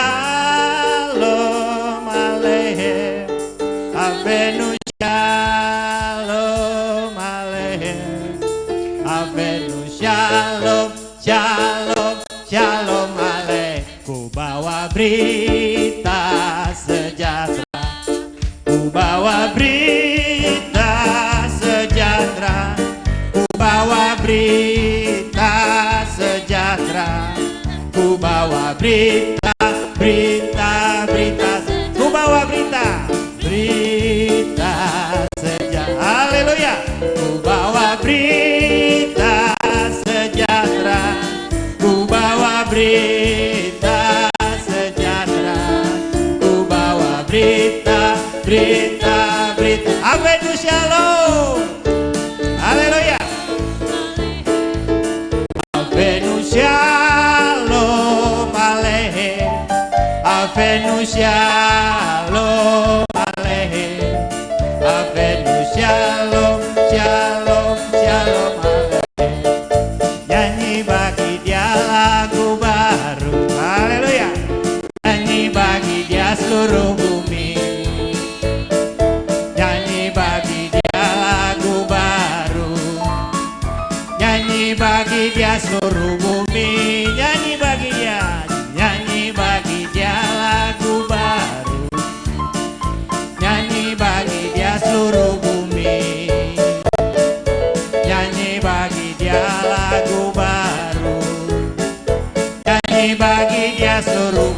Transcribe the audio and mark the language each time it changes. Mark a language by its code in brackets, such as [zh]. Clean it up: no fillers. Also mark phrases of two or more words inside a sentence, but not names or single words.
[he] שלום עליכם, הבאנו שלום עליכם, הבאנו שלום, שלום, שלום עליכם. [id] Ku bawa berita sejahtera, ku bawa berita sejahtera, ku bawa berita sejahtera, ku bawa berita, berita, berita, ku bawa berita, berita sejahtera. Haleluya. Ku bawa berita sejahtera, ku bawa berita sejahtera, ku bawa berita, berita, berita. [he] הבאנו שלום. הללויה. הבאנו שלום עליכם, הבאנו שלום עליכם, הבאנו שלום, שלום, שלום עליכם. [id] Nyanyi bagi Dia lagu baru, haleluya. Nyanyi bagi Dia seluruh bumi, nyanyi bagi Dia lagu baru, nyanyi bagi Dia seluruh bumi, nyanyi bagi Dia, nyanyi bagi Dia lagu baru, nyanyi bagi Dia seluruh bumi, nyanyi bagi Dia lagu baru, nyanyi bagi Dia seluruh.